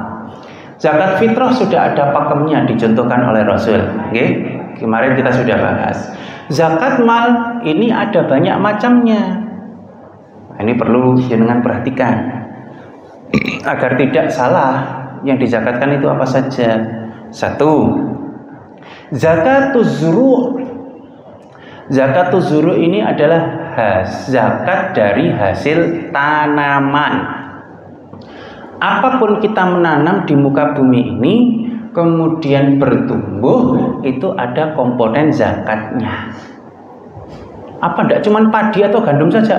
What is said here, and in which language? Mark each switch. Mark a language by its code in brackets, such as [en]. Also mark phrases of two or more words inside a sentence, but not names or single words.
[id] Zakat fitrah sudah ada pakemnya dicontohkan oleh Rasul. Okay? Kemarin kita sudah bahas. Zakat mal ini ada banyak macamnya. Ini perlu jenengan perhatikan agar tidak salah. Yang dizakatkan itu apa saja? Satu, [ar] زكاة الزروع'. زكاة الزروع' [id] ini adalah zakat dari hasil tanaman. Apapun kita menanam di muka bumi ini kemudian bertumbuh, itu ada komponen zakatnya. Apa enggak cuma padi atau gandum saja?